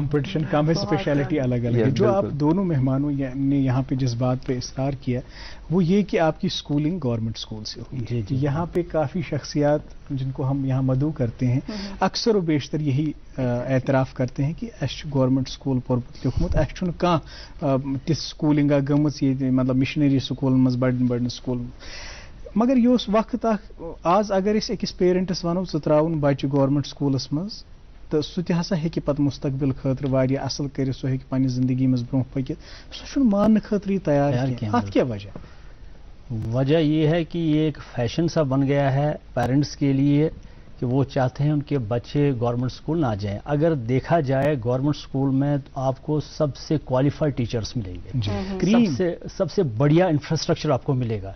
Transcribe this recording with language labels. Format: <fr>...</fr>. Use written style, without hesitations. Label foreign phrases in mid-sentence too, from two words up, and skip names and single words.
<ur>کمپٹیشن کم ہے, اسپیشلٹی الگ الگ ہے. جو آپ دونوں مہمانوں نے یہاں پہ جس بات پہ اصرار کیا وہ یہ کہ آپ کی اسکولنگ گورنمنٹ اسکول سے ہوئی. یہاں پہ کافی شخصیات جن کو ہم یہاں مدعو کرتے ہیں اکثر و بیشتر یہی اعتراف کرتے ہیں کہ</ur> <ks>اس گورنمنٹ سکول پورمت لیکھمت, اس تہ سکولنگ گمت یہ مطلب مشنری سکول مز بڑن سکول. مگر یہ وقت آز اگر اس أکس پیرنٹس ونو ژٕ تراون بچہ گورنمنٹ سکولس مز تو سہ تہ ہسا ہیکہ پتہ مستقبل خاطر واریاہ اصل کر, سہ ہیکہ پنہ زندگی مز برونٛہہ پکت, سہ چھُنہٕ ماننہٕ خاطر یہ تیار کینٛہہ. اتھ کیا وجہ؟</ks> <ur>وجہ یہ ہے کہ یہ ایک فیشن سا بن گیا ہے پیرنٹس کے لیے کہ وہ چاہتے ہیں ان کے بچے گورنمنٹ اسکول نہ جائیں. اگر دیکھا جائے گورنمنٹ اسکول میں آپ کو سب سے کوالیفائڈ ٹیچرز ملیں گے, سب سے بڑھیا انفراسٹرکچر آپ کو ملے گا.</ur>